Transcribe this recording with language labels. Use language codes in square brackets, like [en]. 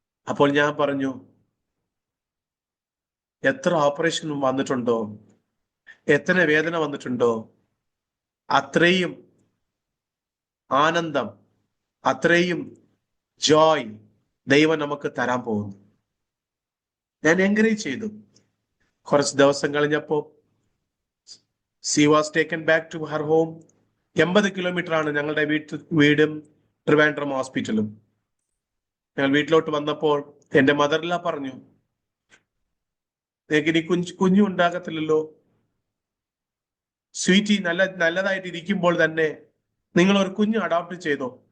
[ml] അപ്പോൾ ഞാൻ പറഞ്ഞു, എത്ര ഓപ്പറേഷൻ വന്നിട്ടുണ്ടോ, എത്ര വേദന വന്നിട്ടുണ്ടോ, അത്രയും ആനന്ദം, അത്രയും ജോയ് ദൈവം നമുക്ക് തരാൻ പോകുന്നു. ഞാൻ എൻകറേജ് ചെയ്തു. കുറച്ച് ദിവസം കഴിഞ്ഞപ്പോ [en] she was taken back to her home. [ml] 80 kilometre ആണ് ഞങ്ങളുടെ വീടും ട്രിവാൻഡ്രം ഹോസ്പിറ്റലും. ഞങ്ങൾ വീട്ടിലോട്ട് വന്നപ്പോൾ എന്റെ മദറില പറഞ്ഞു, നിങ്ങൾക്ക് ഇനി കുഞ്ഞു ഉണ്ടാകത്തില്ലല്ലോ. സ്വീറ്റി നല്ലതായിട്ട് ഇരിക്കുമ്പോൾ തന്നെ നിങ്ങൾ ഒരു കുഞ്ഞു അഡോപ്റ്റ് ചെയ്തോ.